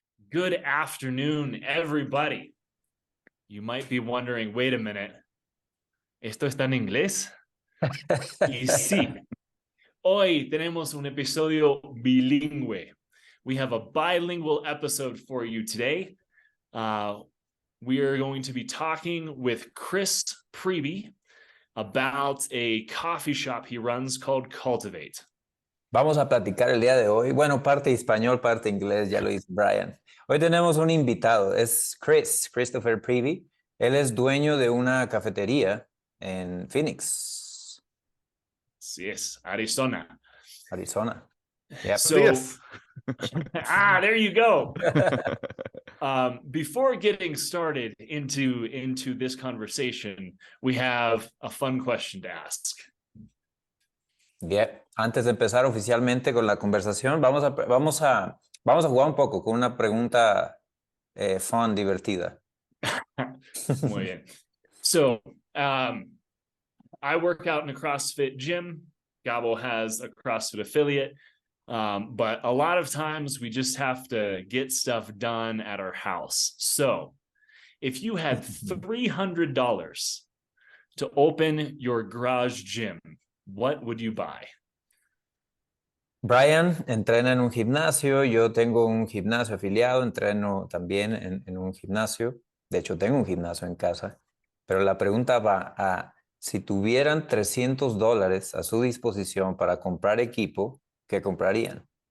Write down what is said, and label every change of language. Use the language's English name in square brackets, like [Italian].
[English] Good afternoon, everybody. You might be wondering, wait a minute, [Spanish] ¿esto está en inglés? Y sí, hoy tenemos un episodio bilingüe. [English] We have a bilingual episode for you today. We are going to be talking with Chris Priebe about a coffee shop he runs called Cultivate. [Spanish] Vamos a platicar el día de hoy. Bueno, parte español, parte inglés, ya lo dice Brian. Hoy tenemos un invitado, es Christopher Priebe. Él es dueño de una cafetería en Phoenix, Sí, es Arizona. [English] Arizona. Yep. So, there you go. Before getting started into this conversation, we have a fun question to ask. Yep. [Spanish] Antes de empezar oficialmente con la conversación, vamos a jugar un poco con una pregunta fun, divertida. Muy bien. [English] So, I work out in a CrossFit gym. Gabo has a CrossFit affiliate. But a lot of times we just have to get stuff done at our house. So if you had $300 to open your garage gym, what would you buy? [Spanish] Brian entrena en un gimnasio, yo tengo un gimnasio afiliado, entreno también en un gimnasio. De hecho, tengo un gimnasio en casa. Pero la pregunta va a, si tuvieran $300 a su disposición para comprar equipo, ¿qué comprarían?